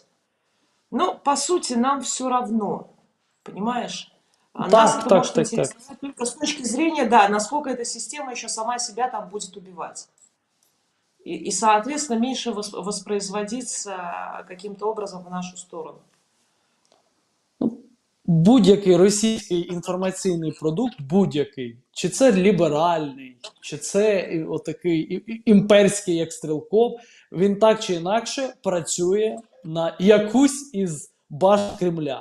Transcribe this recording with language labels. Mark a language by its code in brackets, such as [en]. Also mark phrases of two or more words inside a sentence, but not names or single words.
[ru] Но, по сути, нам все равно, понимаешь? А нас Так, это так, может так, так. интересовать только с точки зрения, да, насколько эта система еще сама себя там будет убивать. И соответственно, меньше воспроизводиться каким-то образом в нашу сторону. [uk] Будь-який російський інформаційний продукт, будь-який, чи це ліберальний, чи це отакий імперський, як Стрілков, він так чи інакше працює на якусь із баш Кремля.